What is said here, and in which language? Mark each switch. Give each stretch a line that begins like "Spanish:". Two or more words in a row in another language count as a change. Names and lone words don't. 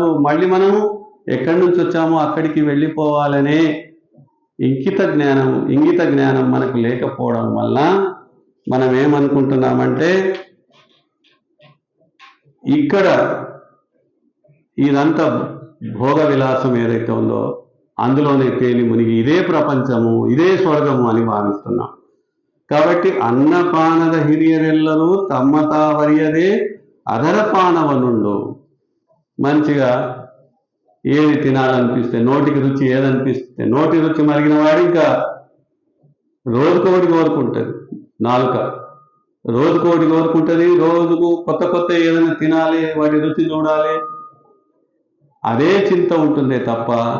Telugu: మళ్ళీ మనము ఎక్కడి నుంచి వచ్చామో అక్కడికి వెళ్ళిపోవాలనే ఇంగిత జ్ఞానం మనకు లేకపోవడం వల్ల మనం ఏమనుకుంటున్నామంటే ఇక్కడ ఇదంతా భోగ విలాసం ఏదైతే ఉందో అందులోనే తేలి మునిగి ఇదే ప్రపంచము, ఇదే స్వర్గము అని భావిస్తున్నాం. కాబట్టి
Kannada: ಅನ್ನಪಾನದ ಹಿರಿಯರೆಲ್ಲರೂ ತಮ್ಮ ತಾವರಿಯದೆ
Telugu: అధరపానవ నుండు, మంచిగా ఏది తినాలనిపిస్తే, నోటికి రుచి ఏదనిపిస్తే, నోటి రుచి మరిగిన వాడు ఇంకా రోజుకోటి కోరుకుంటుంది. నాలుక రోజుకోటి కోరుకుంటుంది, రోజుకు కొత్త కొత్త ఏదైనా తినాలి, వాటి రుచి చూడాలి, అదే చింత ఉంటుందే తప్ప